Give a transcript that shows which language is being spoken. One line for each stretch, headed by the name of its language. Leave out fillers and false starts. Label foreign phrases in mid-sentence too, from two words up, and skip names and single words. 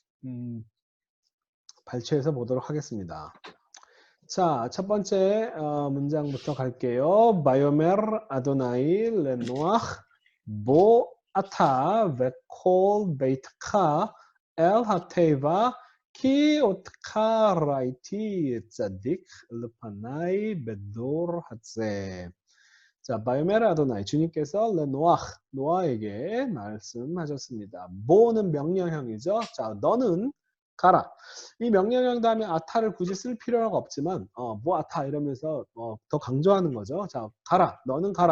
Korean: 발췌해서 보도록 하겠습니다. 자, 첫 번째 문장부터 갈게요.
Hebrew: ויאמר יהוה לנח בא אתה וכל ביתך אל התבה כי אותך ראיתי צדיק לפניי בדור הזה.
Korean: 자,
Hebrew: ויאמר יהוה
Korean: 주님께서 레노ach 노아에게 말씀하셨습니다. 보는 명령형이죠. 자, 너는 가라. 이 명령형 다음에 아타를 굳이 쓸 필요가 없지만 뭐 아타 이러면서 더 강조하는 거죠. 자, 가라. 너는 가라.